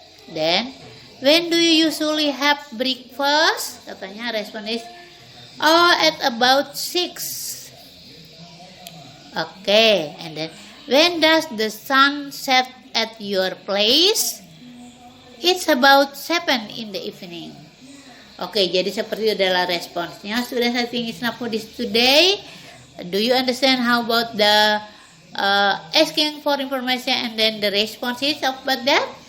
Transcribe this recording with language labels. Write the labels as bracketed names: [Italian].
[English] Then, when do you usually have breakfast? [Indonesian] Katanya respon [English] is, at about 6. Okay, and then when does the sun set at your place? It's about 7 in the evening. [Indonesian] Oke, jadi seperti itu adalah responsnya. [English] Students, I think it's enough for this today. Do you understand how about the asking for information and then the responses about that?